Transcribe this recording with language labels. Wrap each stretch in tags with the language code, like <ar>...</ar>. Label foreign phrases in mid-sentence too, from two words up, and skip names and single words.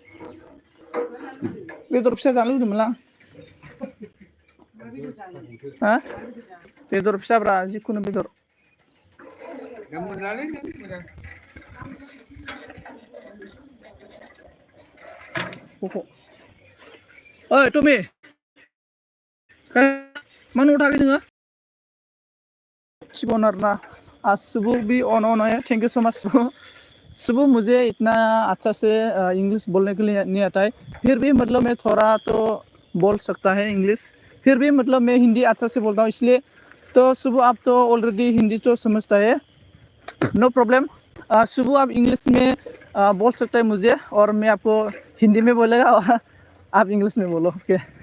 <brx>बेदर फिसा जानो लुगैदोंमोन आं हा बेदर फिसाब्रा जिखुनु बेदर ओइ टमी मा न'आव थाखै नोङो शिवन आरोना सुबु</brx> <hi>भी ऑन है थैंक यू सो मच सुबु मुझे इतना अच्छा से इंग्लिश बोलने के लिए नहीं आता है फिर भी मतलब मैं थोड़ा तो बोल सकता है इंग्लिश फिर भी मतलब मैं हिंदी अच्छा से बोलता हूँ इसलिए तो सुबु आप तो ऑलरेडी हिंदी तो समझता है</hi> <en>no problem</en> <hi>सुबु आप इंग्लिश में बोल सकते हैं मुझे और मैं आपको हिंदी में बोलेगा और आप इंग्लिश में बोलो ओके</hi>